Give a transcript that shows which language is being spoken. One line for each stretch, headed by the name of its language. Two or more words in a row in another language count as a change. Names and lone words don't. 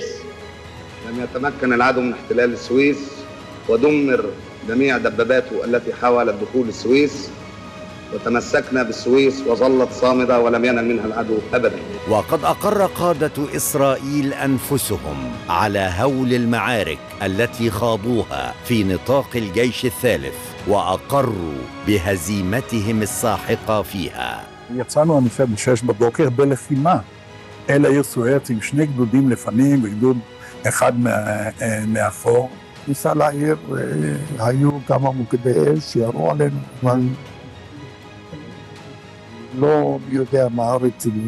Arabic: لم يتمكن العدو من احتلال السويس، ودمر جميع دباباته التي حاولت دخول السويس، وتمسكنا بالسويس وظلت صامدة ولم ينل منها العدو أبدا. وقد أقر قادة إسرائيل أنفسهم على هول المعارك التي خاضوها في نطاق الجيش الثالث، وأقروا بهزيمتهم الساحقة فيها.
Hebrew: יצאנו אני חושב ב-6 בבוקר בלחימה. אלה היו סואטים, 2 גדודים לפנים וגדוד אחד מאחור. ניסה לעיר, היו כמה מוקדי אש שירו עלינו, אבל לא יודע מה רציני.